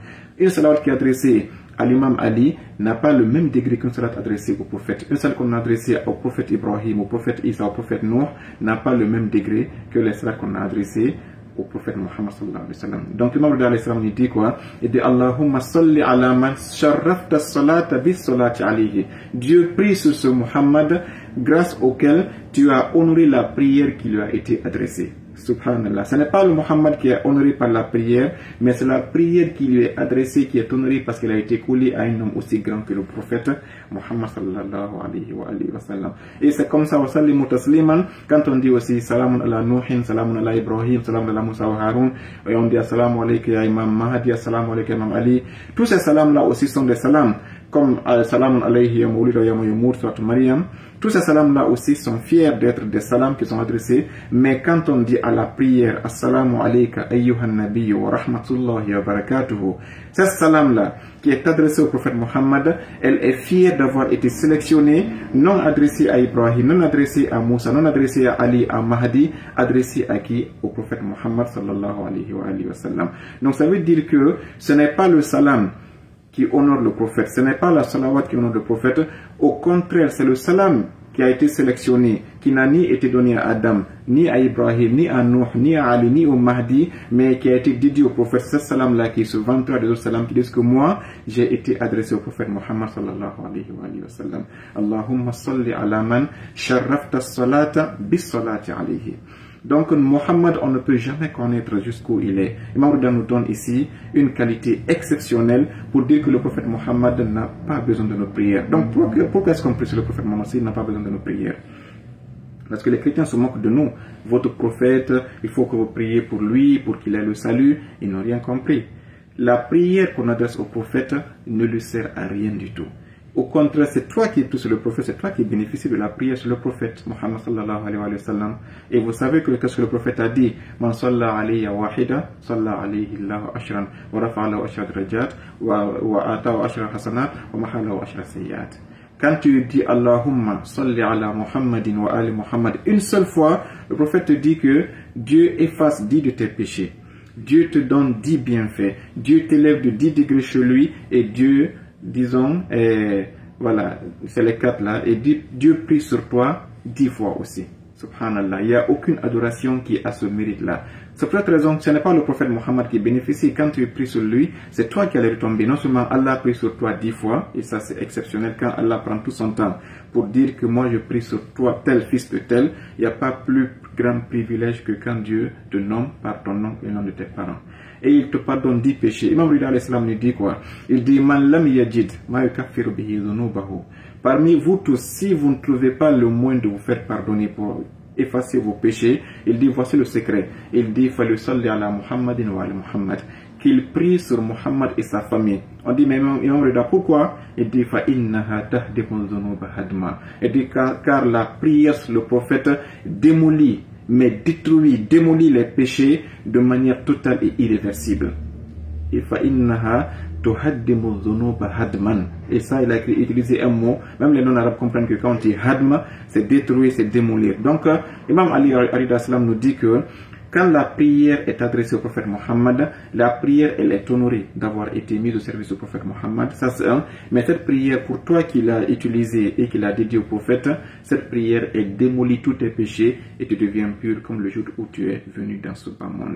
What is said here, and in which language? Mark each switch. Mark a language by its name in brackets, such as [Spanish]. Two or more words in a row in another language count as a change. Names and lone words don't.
[French] Une salawat qui est adressée à l'imam Ali n'a pas le même degré qu'une salat adressée au prophète. Une salat qu'on a adressée au prophète Ibrahim, au prophète Isa, au prophète Nuh n'a pas le même degré que les salats qu'on a adressées au prophète Muhammad [Arabic] صلى الله عليه وسلم. [French] Donc l'imam Rida [Arabic] عليه السلام [French] dit quoi? Il dit [Arabic] اللهم صل على من شرفت الصلاة بالصلاة عليه. [French] Dieu prie sur ce Muhammad grâce auquel tu as honoré la prière qui lui a été adressée. Subhanallah. Ce n'est pas le Muhammad qui est honoré par la prière, mais c'est la prière qui lui est adressée qui est honorée parce qu'elle a été collée à un homme aussi grand que le prophète Muhammad [Arabic] صلى الله عليه وسلم. [French] Et c'est comme ça, [Arabic] وسلموا تسليما, [French] quand on dit aussi [Arabic] سلام على نوح سلام على إبراهيم سلام على موسى وهارون, [French] et on dit [Arabic] السلام عليك يا إمام المهدي السلام عليك يا إمام علي. [French] Tous ces salams là aussi sont des salams, comme [Arabic] سلام عليه يا مولد ويا يامر, [French] surat Maryam. Tous ces salams-là aussi sont fiers d'être des salams qui sont adressés, mais quand on dit à la prière [Arabic] السلام عليك أيها النبي ورحمة الله وبركاته, [French] ce salam-là qui est adressé au prophète Mohammed, elle est fière d'avoir été sélectionnée, non adressée à Ibrahim, non adressée à Moussa, non adressée à Ali, à Mahdi, adressée à qui? Au prophète Mohammed [Arabic] صلى الله عليه وسلم. [French] Donc ça veut dire que ce n'est pas le salam qui honore le prophète, ce n'est pas la salawat qui honore le prophète, au contraire c'est le salam qui a été sélectionné, qui n'a ni été donné à Adam, ni à Ibrahim, ni à Nuh, ni à Ali, ni au Mahdi, mais qui a été dédié au prophète. Ce salam-là qui se vantera des autres salams qui disent que moi, j'ai été adressé au prophète Muhammad [Arabic] صلى الله عليه وسلم. اللهم صل على من شرفت الصلاة بالصلاة عليه. [French] Donc Mohammed, on ne peut jamais connaître jusqu'où il est. Imam Rida nous donne ici une qualité exceptionnelle pour dire que le prophète Mohammed n'a pas besoin de nos prières. Donc pourquoi est-ce qu'on prie sur le prophète Mohammed s'il n'a pas besoin de nos prières? Parce que les chrétiens se moquent de nous. Votre prophète, il faut que vous priez pour lui, pour qu'il ait le salut. Ils n'ont rien compris. La prière qu'on adresse au prophète ne lui sert à rien du tout. Au contraire, c'est toi qui es tout sur le prophète, c'est toi qui bénéficies de la prière sur le prophète Muhammad [Arabic] صلى الله عليه وسلم. [French] Et vous savez que qu'est-ce que le prophète a dit? [Arabic] من صلى علي واحدة صلى الله عليه عشرا ورفع له عشر درجات وأعطاه عشر حسنات ومحا له عشر سيئات. [French] Quand tu dis [Arabic] اللهم صل على محمد وآل محمد [French] une seule fois, le prophète te dit que Dieu efface 10 de tes péchés. Dieu te donne 10 bienfaits. Dieu t'élève de 10 degrés chez lui et Dieu, disons, voilà, c'est les 4 là, et Dieu prie sur toi 10 fois aussi. Subhanallah, il n'y a aucune adoration qui a ce mérite-là. C'est pour cette raison que ce n'est pas le prophète Mohammed qui bénéficie. Quand tu pries sur lui, c'est toi qui allais retomber. Non seulement Allah prie sur toi 10 fois, et ça c'est exceptionnel quand Allah prend tout son temps pour dire que moi je prie sur toi tel fils de tel, il n'y a pas plus grand privilège que quand Dieu te nomme par ton nom et le nom de tes parents. Et il te pardonne 10 péchés. Imam Rida [Arabic] عليه السلام [French] nous dit quoi? Il dit [Arabic] من لم يجد ما يكفر به ذنوبه. [French] Parmi vous tous, si vous ne trouvez pas le moyen de vous faire pardonner pour effacer vos péchés, il dit voici le secret. Il dit [Arabic] فليصل على محمد وعلى محمد, [French] qu'il prie sur Muhammad et sa famille. On dit mais Imam Rida pourquoi? Il dit [Arabic] فإنها تهدم الذنوب هدما. [French] Il dit car la prière sur le prophète démolit, mais démolit les péchés de manière totale et irréversible. [Arabic] فإنها تهدم الذنوب هدما. [French] Et ça, il a utilisé un mot. Même les non-arabes comprennent que quand on dit hadma, c'est détruire, c'est démolir. Donc, Imam Ali [Arabic] عليه السلام [French] nous dit que quand la prière est adressée au prophète Mohammed, la prière, elle est honorée d'avoir été mise au service du prophète Mohammed. Ça, c'est un. Mais cette prière, pour toi qui l'as utilisée et qui l'a dédiée au prophète, cette prière, elle démolit tous tes péchés et tu deviens pur comme le jour où tu es venu dans ce bas monde.